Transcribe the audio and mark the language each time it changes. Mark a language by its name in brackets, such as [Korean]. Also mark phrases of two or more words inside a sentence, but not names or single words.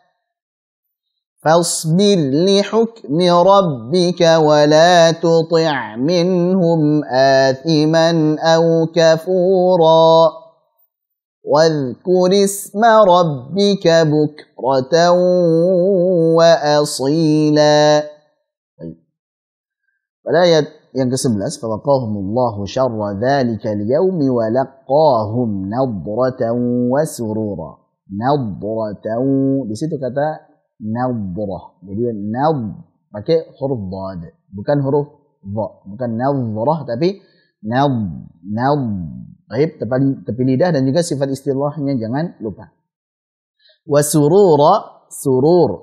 [Arabic] فاصبر لحكم ربك ولا تطع منهم آثما أو كفورا واذكر اسم ربك بكرة وأصيلا. [Indonesian] Pada yang ke-11, [Arabic] فوقاهم الله شر ذلك اليوم ولقاهم نضرة وسرورا. [Indonesian] Nadratan, di situ kata nadrah. Jadi pakai huruf dhad, bukan huruf dha, bukan nadrah tapi baik, tepi lidah dan juga sifat istilahnya jangan lupa. [Arabic] وسرورا، سرور.